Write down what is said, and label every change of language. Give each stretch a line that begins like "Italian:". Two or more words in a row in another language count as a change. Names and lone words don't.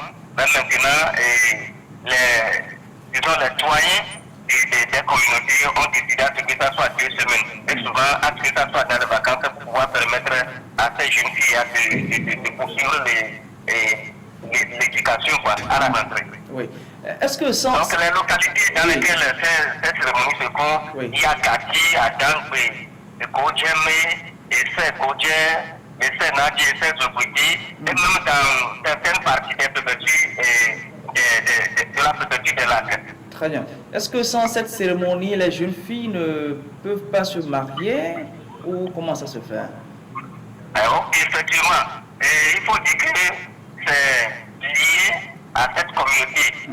French: Mais maintenant, les doyens des communautés ont décidé à ce que ça soit 2 semaines. Et souvent, à ce que ça soit dans les vacances pour pouvoir permettre à ces jeunes filles de poursuivre l'éducation à la rentrée. Oui. Est-ce que sans... Donc les localités dans lesquelles cette cérémonie se passe, oui. il y a Kati, Adangwe, Kodjeme, Esse Kodje, Esse Nadi, Esse Zobudi, et même dans certaines parties des préfectures de la préfecture des lacs. Très bien. Est-ce que sans cette cérémonie, les jeunes filles ne peuvent pas se marier ou comment ça se fait? Alors, effectivement, il faut dire que c'est lié à cette communauté.